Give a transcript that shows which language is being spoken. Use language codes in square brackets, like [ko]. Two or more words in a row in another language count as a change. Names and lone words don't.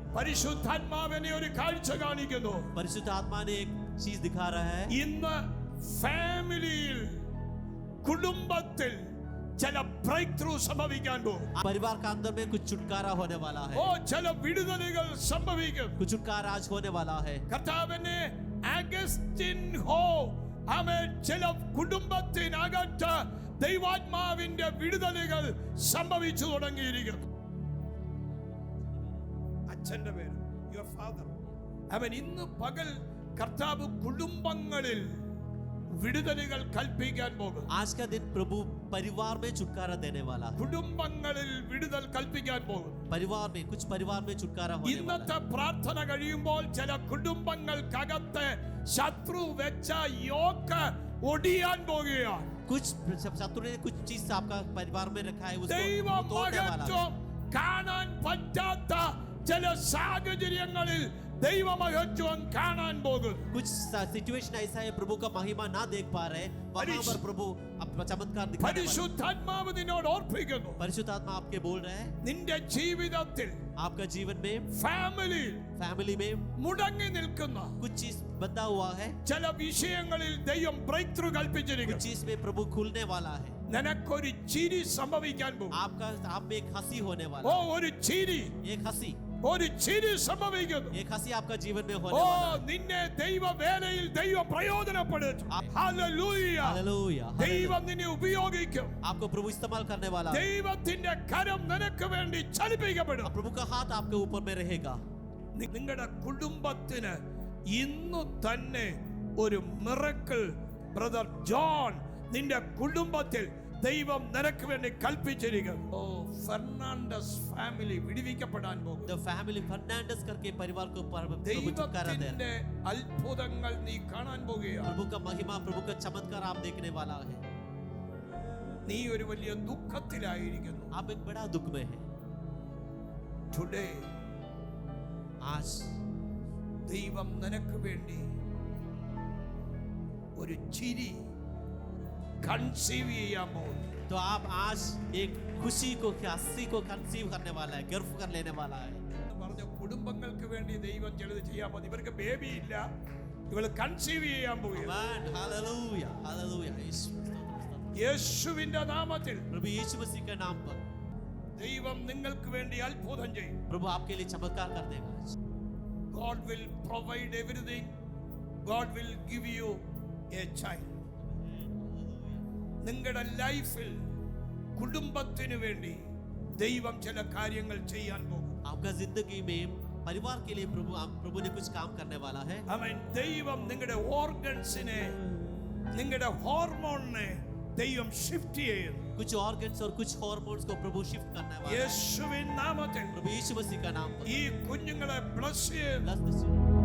[ml] പരിശുദ്ധാത്മാവിനെ ഒരു കാഴ്ച കാണിക്കുന്നു. [hi] परिशुद्ध आत्मा ने एक चीज दिखा रहा है. [ml] ഇന്ന് ഫാമിലിയിൽ, കുടുംബത്തിൽ ചില [en] break through [ml] സംഭവിക്കാൻ പോകും. [hi] परिवार का अंदर में कुछ छुटकारा होने वाला है. [ml] ചില വിടുതലുകൾ സംഭവിക്കും. [hi] कुछ छुटकारा आज होने वाला है. [ml] കർത്താവിനെ അഗസ്റ്റിൻ ഹോ ചില കുടുംബത്തിനകത്ത് ദൈവാത്മാവിന്റെ വിടുതലുകൾ സംഭവിച്ചു തുടങ്ങിയിരിക്കുന്നു. അച്ഛന്റെ പേര് [en] your father. [ml] അവൻ ഇന്ന് പകൽ കർത്താവ് കുടുംബങ്ങളിൽ വിടുതലുകൾ കൽപ്പിക്കാൻ പോകും. [hi] आज का दिन प्रभु परिवार में छुटकारा देने वाला है. [ml] കുടുംബങ്ങളിൽ വിടുതൽ കൽപ്പിക്കാൻ പോകും. [hi] परिवार में कुछ परिवार में छुटकारा होने वाला है. [ml] ഇന്നത്തെ പ്രാർത്ഥന കഴിയുമ്പോൾ ചില കുടുംബങ്ങൾക്കകത്ത് ശത്രു വെച്ച യോക്ക് ഒടിയാൻ പോകുകയാണ്. [hi] कुछ शत्रु ने कुछ चीज आपका परिवार में रखा है उसको [ml] ദൈവം [hi] तोड़ने वाला है. [ml] കാണാൻ പറ്റാത്ത ചില സാഹചര്യങ്ങളിൽ ദൈവമഹത്വം കാണാൻ പോകും. [hi] कुछ सिचुएशन ऐसा है प्रभु का महिमा ना देख पा रहे, वहां पर प्रभु अपना चमत्कार दिखाने वाला है. [ml] പരിശുദ്ധാത്മാവ് നിന്നോട് ഓർപ്പിക്കുന്നു. [hi] परिशुद्ध आत्मा आपके बोल रहे हैं, [ml] നിന്റെ ജീവിതത്തിൽ, [hi] आपका जीवन में, [ml] ഫാമിലി [hi] में [ml] മുടങ്ങി നിൽക്കുന്ന [hi] कुछ चीज बंधा हुआ है. [ml] ചില വിഷയങ്ങളിൽ ദൈവം [en] break through [hi] कुछ [ml] കൽപ്പിച്ചിരിക്കുന്നു. [hi] चीज में प्रभु खुलने वाला है. [ml] നിനക്കൊരു ചിരി സംഭവിക്കാൻ പോകും. [hi] आप में एक हंसी होने वाला है. [ml] ഒരു ചിരി, ഒരു ചിരി സംഭവിക്കുന്നു. एक हंसी आपका जीवन में होने वाला है. നിന്നെ ദൈവ വേലയിൽ ദൈവം പ്രയോജനപ്പെടുത്തും. ഹല്ലേലൂയ. [hi] हालेलुया. [ml] ദൈവം നിന്നെ ഉപയോഗിക്കും. [hi] आपको प्रभु इस्तेमाल करने वाला है. [ml] ദൈവത്തിന്റെ കരം നിനക്ക് വേണ്ടി ചലിപ്പിക്കപ്പെടും. [hi] प्रभु का हाथ आपके ऊपर में रहेगा. [ml] നിങ്ങളുടെ കുടുംബത്തിന് ഇന്നു തന്നെ ഒരു മിറക്കിൾ ബ്രദർ ജോൺ നിന്റെ കുടുംബത്തിൽ ദൈവം നിനക്ക് വേണ്ടി കൽപ്പിച്ചിരിക്കുന്നു. ഫെർണാണ്ടസ് ഫാമിലി വിടുവിക്കപ്പെടാൻ പോകും. [en] The family [hi] Fernandez करके परिवार को प्रभु छुटकारा दे. [ml] ദൈവത്തിന്റെ അത്ഭുതങ്ങൾ നീ കാണാൻ പോകുകയാണ്. [hi] प्रभु का महिमा, प्रभु का चमत्कार आप देखने वाला है. [ml] നീ ഒരു വലിയ ദുഃഖത്തിലായിരിക്കുന്നു. [hi] आप एक बड़ा दुख में है. [ml] ടുഡേ [hi] आज [ml] ദൈവം നിനക്ക് വേണ്ടി ഒരു ചിരി കൺസീവ് ചെയ്യാൻ പോകുന്നു. [hi] तो आप आज एक खुशी को, हंसी को कंसीव करने वाला है, गर्व कर लेने वाला है. [ml] പറഞ്ഞ കുടുംബങ്ങൾക്ക് വേണ്ടി ദൈവം ചിലത് ചെയ്യാൻ പോകുന്നു. ഇവർക്ക് ബേബി ഇല്ല, ഇവൾ കൺസീവ് ചെയ്യാൻ പോവുകയാണ്. [en] Amen. Hallelujah. Hallelujah. [ml] യേശുവിന്റെ നാമത്തിൽ [hi] प्रभु यीशु मसीह के नाम पर [ml] ദൈവം നിങ്ങൾക്ക് വേണ്ടി അത്ഭുതം ചെയ്യും. [hi] प्रभु आपके लिए चमत्कार कर देगा. [en] God will provide everything. God will give you a child. [ml] നിങ്ങളുടെ ലൈഫിൽ കുടുംബത്തിനു വേണ്ടി ദൈവം ചില കാര്യങ്ങൾ ചെയ്യാൻ പോകും. [hi] आपका जिंदगी में परिवार के लिए प्रभु ने कुछ काम करने वाला है. [ml] ആമേൻ. ദൈവം നിങ്ങളുടെ ഓർഗൻസിനെ, നിങ്ങളുടെ ഹോർമോണിനെ ദൈവം ഷിഫ്റ്റ് ചെയ്യും. [hi] कुछ ऑर्गन्स और कुछ हार्मोन्स को प्रभु शिफ्ट करने वाला है. [ml] യേശുവിൻ നാമത്തിൽ [hi] प्रभु यीशु मसीह का नाम पर [ml] ഈ കുഞ്ഞുങ്ങളെ ബ്ലസ് ചെയ്യും. [en] bless this.